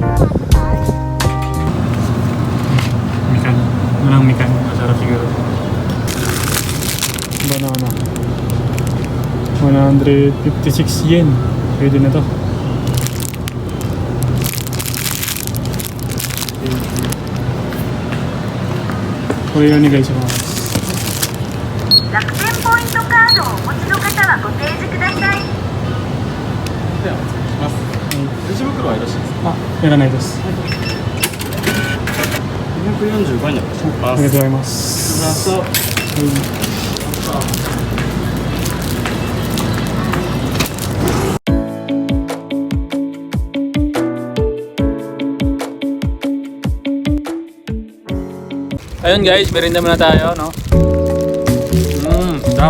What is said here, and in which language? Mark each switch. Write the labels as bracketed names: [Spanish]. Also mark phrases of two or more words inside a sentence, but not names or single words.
[Filipino] Mikan. Walang mikan. Masarap siguro. Banana. 156 yen. Pwede na to. Kuya ni guys. [Japanese] 楽天ポイントカードをお持ちの方はご提示ください。ではお願いします。レジ袋はよろしいですか。あ、やらないです。 245円でお願いします。ありがとうございます。そう。 [Filipino] Ayun guys, merienda muna tayo, no? Sarap.